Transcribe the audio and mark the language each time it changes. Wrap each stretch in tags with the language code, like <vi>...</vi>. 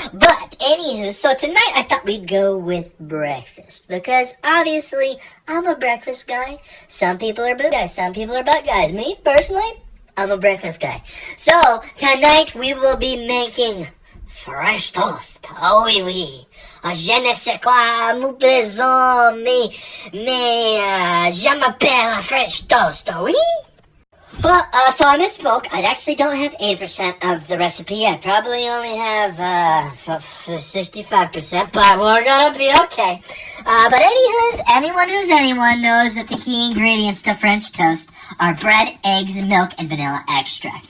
<en>But, anywho, so tonight I thought we'd go with breakfast. Because, obviously, I'm a breakfast guy. Some people are boo guys, some people are butt guys. Me, personally, I'm a breakfast guy. So, tonight we will be making French toast.</en> <fr>Oh, oui, oui. Je ne sais quoi, mon plaisant, mais je m'appelle French toast, oui?</fr> <en>Well, so I misspoke. I actually don't have 80% of the recipe. I probably only have 65%, but we're gonna be okay. But anyone knows that the key ingredients to French toast are bread, eggs, milk, and vanilla extract.</en>